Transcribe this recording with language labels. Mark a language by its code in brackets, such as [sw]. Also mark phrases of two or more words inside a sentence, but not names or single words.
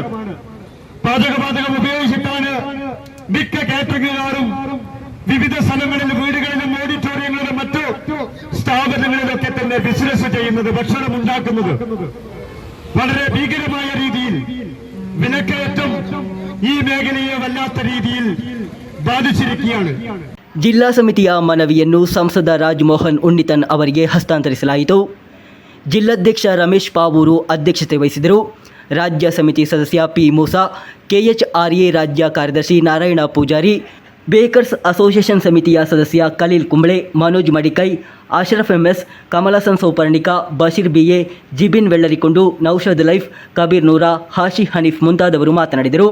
[ml] പാചകവാതകം ഉപയോഗിച്ചിട്ടാണ് മിക്ക കാറ്ററിംഗുകാരും വിവിധ സ്ഥലങ്ങളിലും, വീടുകളിലും, ഓഡിറ്റോറിയങ്ങളിലും മറ്റു സ്ഥാപനങ്ങളിലൊക്കെ തന്നെ ബിസിനസ് ചെയ്യുന്നത്, ഭക്ഷണം ഉണ്ടാക്കുന്നത്. വളരെ ഭീകരമായ രീതിയിൽ വിലക്കയറ്റം ഈ മേഖലയെ വല്ലാത്ത രീതിയിൽ ബാധിച്ചിരിക്കുകയാണ്. [kn] ಜಿಲ್ಲಾ ಸಮಿತಿಯ ಮನವಿಯನ್ನು ಸಂಸದ ರಾಜಮೋಹನ್ ಉಣ್ಣಿತನ್ ಅವರಿಗೆ ಹಸ್ತಾಂತರಿಸಲಾಯಿತು. ಜಿಲ್ಲಾಧ್ಯಕ್ಷ ರಮೇಶ್ ಪಾವೂರು ಅಧ್ಯಕ್ಷತೆ ವಹಿಸಿದರು. ರಾಜ್ಯ ಸಮಿತಿ ಸದಸ್ಯ ಪಿ ಮೂಸಾ, KHRA ರಾಜ್ಯ ಕಾರ್ಯದರ್ಶಿ ನಾರಾಯಣ ಪೂಜಾರಿ, ಬೇಕರ್ಸ್ ಅಸೋಸಿಯೇಷನ್ ಸಮಿತಿಯ ಸದಸ್ಯ ಖಲೀಲ್ ಕುಂಬಳೆ, ಮನೋಜ್ ಮಡಿಕೈ, ಅಶ್ರಫ್ MS, ಕಮಲಾಸನ್ ಸೌಪರ್ಣಿಕ, ಬಶೀರ್ BA, ಜಿಬಿನ್ ವೆಳ್ಳರಿಕೊಂಡು, ನೌಷದ್ ಲೈಫ್, ಕಬೀರ್ ನೂರಾ, ಹಾಶಿ ಹನೀಫ್ ಮುಂತಾದವರು ಮಾತನಾಡಿದರು.